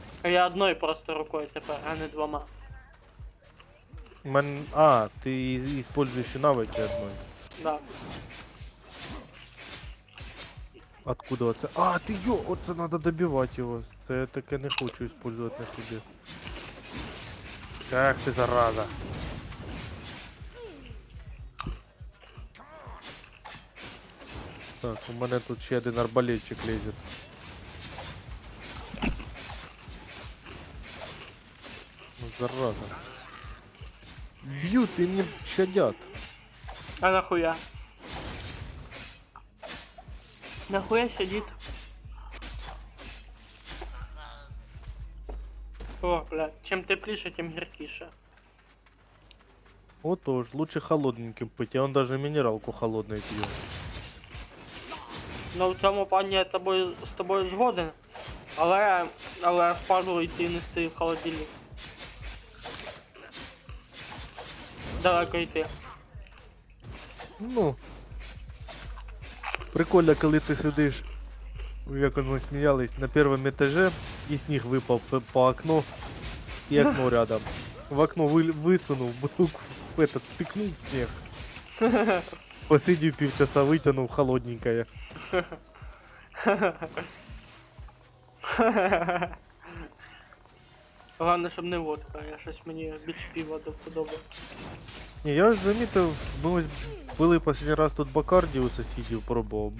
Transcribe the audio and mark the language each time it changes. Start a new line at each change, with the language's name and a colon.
Ukrainian: Я одною просто рукою тепер, а не двома. А, ти используєш навики одной.
Russian: Да.
Ukrainian: Откуда оце? А, ти йо, оце надо добивати його. Це я таке не хочу использовать на собі. Ах ти зараза. Так, у мене тут ще один арбалетчик лезет. Ну, зараза. Б'ють і не щадять.
Russian: А нахуя? Нахуя сидит?
Ukrainian: О, блядь, чем тепліше, тем гіркіше.
Russian: Отож, лучше холодненьким пить, а он даже минералку холодной пьет.
Ukrainian: Ну в цьому плані я з тобою згоден, але впадло йти нести в холодильник. Далеко йти. Ну. Прикольно, коли ти сидиш, як ми сміялись, на першому етажі, і сніг випав по окну, і окно рядом. В окно висунув, бутылку в этот, втикнув в сніг. Посидів півчаса, витягнув холодненькое. Головне, щоб не водка, я щось мені більш пива до вподоби. Ні, я ж замітив, ми ось були останній раз тут Бакарді у сусідів пробував.